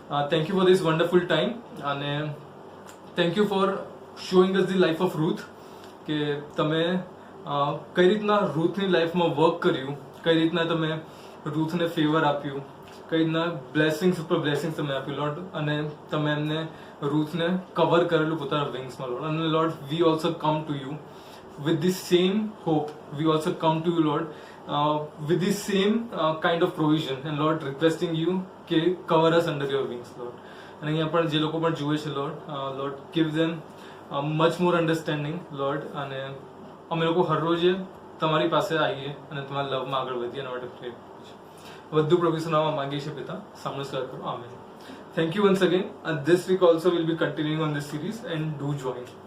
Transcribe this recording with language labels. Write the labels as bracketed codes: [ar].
[en] thank you for this wonderful time [gu] અને [en] thank you for showing us the life of Ruth, [gu] કે તમે કઈ રીતના રૂથની લાઈફમાં વર્ક કર્યું, કઈ રીતના તમે રૂથને ફેવર આપ્યું, કઈ રીતના બ્લેસિંગ્સ ઉપર બ્લેસિંગ્સ તમે આપ્યું લોર્ડ, અને તમે એમને રૂથને કવર કરેલું પોતાના વિંગ્સમાં લોર્ડ. [en] અને Lord, we also come to you with this same hope. We also come to you, Lord, with this same kind of provision, and Lord, requesting you કે cover us under your wings, Lord. [gu] અને અહીંયા પણ જે લોકો પણ જુએ છે [en] Lord, Lord, give them much more understanding, Lord. [gu] અને અમે લોકો હર રોજે તમારી પાસે આવીએ અને તમારા લવમાં આગળ વધીએ એના માટે પ્રે વધુ પ્રભુ નામમાં માંગીએ છીએ પિતા, સામનો સ્વીકાર કરો. [en] Amen. Thank you once again. And this week also we'll be continuing on this series, and do join.